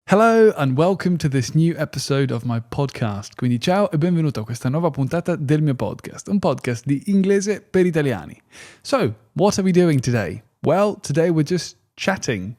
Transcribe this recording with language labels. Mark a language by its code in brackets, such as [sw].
[en] Hello and welcome to this new episode of my podcast. [it] Quindi ciao e benvenuto a questa nuova puntata del mio podcast, un podcast di inglese per italiani. [en] So, what are we doing today? Well, today we're just chatting.